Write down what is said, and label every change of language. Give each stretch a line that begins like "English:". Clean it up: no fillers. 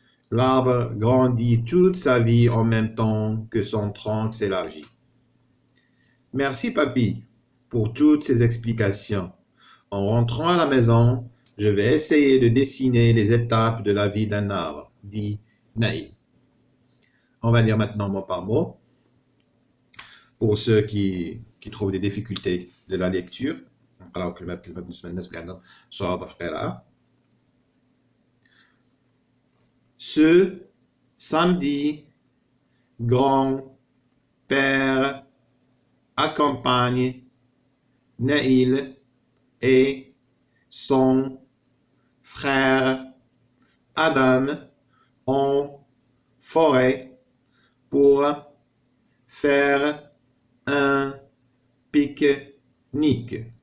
French: L'arbre grandit toute sa vie en même temps que son tronc s'élargit. Merci, papy, pour toutes ces explications. En rentrant à la maison, je vais essayer de dessiner les étapes de la vie d'un arbre, dit Naïl. On va lire maintenant mot par mot. Pour ceux qui trouvent des difficultés de la lecture,
Arabic: نقراو كلمة بكلمة بالنسبة للناس اللي عندهم صعوبة في القراءة.
French: Ce samedi, grand-père accompagne Naïl et son frère Adam en forêt pour faire un pique-nique.